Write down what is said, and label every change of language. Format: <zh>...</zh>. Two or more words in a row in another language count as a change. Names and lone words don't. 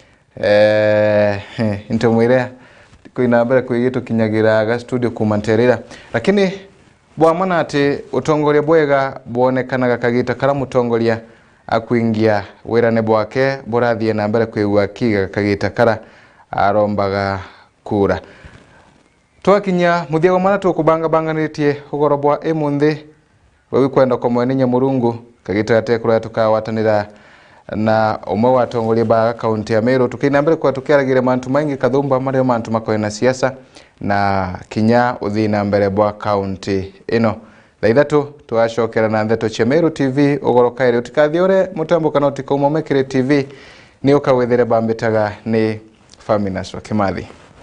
<mer>intomwire kuina mbere kwigitu kinyagira ga studio kumanterera lakini bwamana ati utongoria bwega bwonekanaga kagita kara mutongoria akuingia wirane bwake burathie na mbere kwigua kiga kagita kara arombaga kura twakinya muthiago mana tukubanga banganitie ugorobwa emunthi wewe kwenda kwa mwene Nyamurungu kagita atekura tukawatanira na umwe watongoria ba kaunti ya Meru tukina mbere kwa tukiaragire mantu maingi kathumba mario mantu makoena siasa na kinya uthina mbere bwa kaunti ino thaithatu twacokera na ndeto cia Meru TV ugorokaire utikathiore mutambo kana utikaumomekere TV ni ukawethere bambitaga ni Faminas wa Kimathi.</mer>